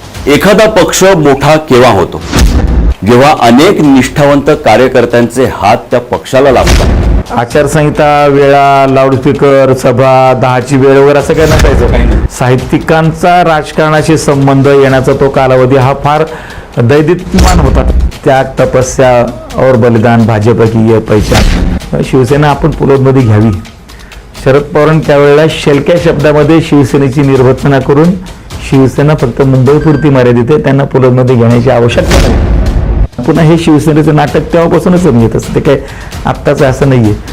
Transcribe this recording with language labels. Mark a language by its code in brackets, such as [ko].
[mr] एखादा पक्ष मोठा केव्हा होतो, जेव्हा अनेक निष्ठावंत कार्यकर्त्यांचे हात त्या पक्षाला लागतात. आचारसंहिता, वेळा, लाऊडस्पीकर, सभा, 10ची वेळ वगैरे असं काही नसायचं. साहित्यिकांचा राजकारणाशी संबंध येण्याचा तो कालावधी हा फार दैदिप्यमान होता. [hi] त्याग, तपस्या और बलिदान, भाजप की ये पहचान. [mr] शिवसेना आपण पुलोदमध्ये घ्यावी. शरद पवारांनी त्यावेळेला शेलक्या शब्दामध्ये शिवसेनेची निर्वचना करून शिवसेना फक्त मुंबईपुरती मर्यादित आहे, त्यांना पुलोदमध्ये घेण्याची आवश्यकता नाही. पुन्हा हे शिवसेनेचं नाटक तेव्हापासूनच समजत असतं, ते काय आत्ताच असं नाही आहे.